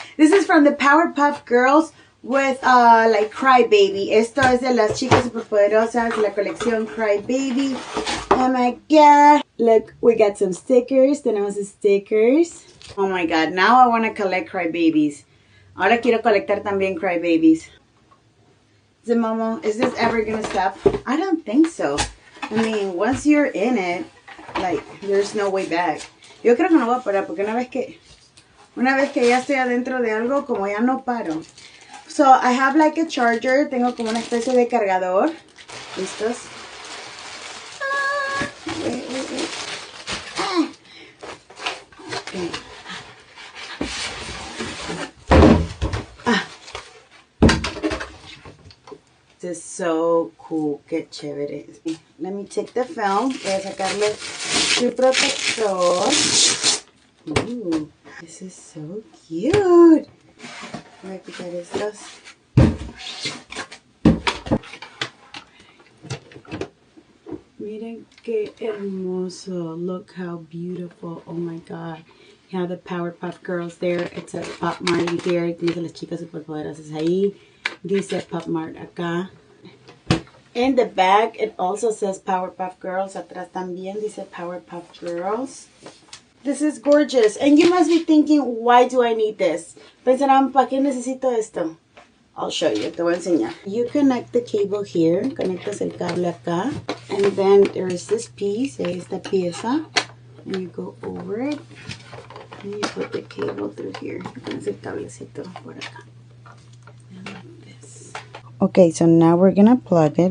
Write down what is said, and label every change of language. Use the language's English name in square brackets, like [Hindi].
[English] This is from the Powerpuff Girls with like Cry Baby. [Spanish] Esto es de las chicas superpoderosas, la colección Cry Baby. [English] Oh my god. Look, we got some stickers. [Spanish] Tenemos stickers. [English] Oh my god, now I want to collect Cry Babies. [Spanish] Ahora quiero colectar también Cry Babies. [English] Momo, is this ever gonna stop? I don't think so. I mean, once you're in it, like, there's no way back. [Spanish] Yo creo que no voy a parar porque una vez que ya estoy adentro de algo, como ya no paro. [English] So, I have like a charger. [Spanish] Tengo como una especie de cargador. ¿Listos? [English] Wait. Ah. Okay. This is so cool. [Spanish] Qué chévere. [English] Let me take the film. [Spanish] Voy a sacarle su protector. [English] Ooh, this is so cute. [Spanish] Voy a quitar estos. Miren qué hermoso. [English] Look how beautiful. Oh my god. You have the Powerpuff Girls there. It's a Popmart here. [Spanish] Dice las chicas superpoderosas ahí. Dice Popmart acá. [English] In the back, it also says Powerpuff Girls. [Spanish] Atrás también dice Powerpuff Girls. [English] This is gorgeous. And you must be thinking, why do I need this? [Spanish] Pensarán, ¿para qué necesito esto? [English] I'll show you. [Spanish] Te voy a enseñar. [English] You connect the cable here. [Spanish] Conectas el cable acá. [English] And then there is this piece. [Spanish] Esta pieza. [English] And you go over it. And you put the cable through here. [Spanish] Pones el cablecito por acá. [English] Okay, so now we're gonna plug it.